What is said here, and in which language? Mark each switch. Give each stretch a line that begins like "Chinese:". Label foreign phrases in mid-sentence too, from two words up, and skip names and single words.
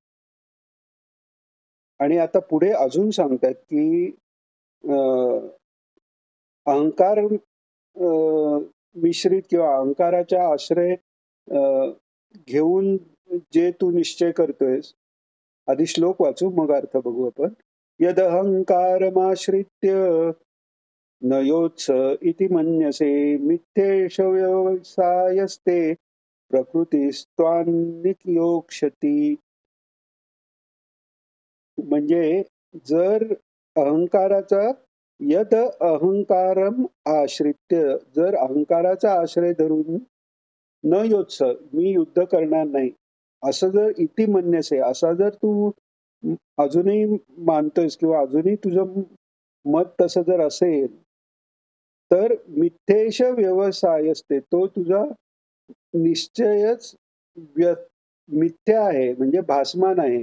Marathi: आणि आता पुढे अजून सांगतात, की अहंकार मिश्रित किंवा अहंकाराचा आश्रय घेऊन जे तू निश्चय करतोयस, आधी श्लोक वाचू मग अर्थ बघू आपण.
Sanskrit: यदहंकारमाश्रित्य न योत्स इति मन्यसे मिथ्येष व्यवसायस्ते प्रकृतीस्त्वान्नियोक्ष्यति.
Marathi: म्हणजे जर अहंकाराचा
Sanskrit: यद अहंकारम आश्रित्य,
Marathi: जर अहंकाराचा आश्रय धरून न योत्स मी युद्ध करणार नाही असं जर इति म्हणण्याचे असा जर तू अजूनही मानतोयस किंवा अजूनही तुझं मत तसं जर असेल तर
Sanskrit: मिथ्येश व्यवसाय असते
Marathi: तो तुझा निश्चयच व्य मिथ्या आहे म्हणजे भासमान आहे.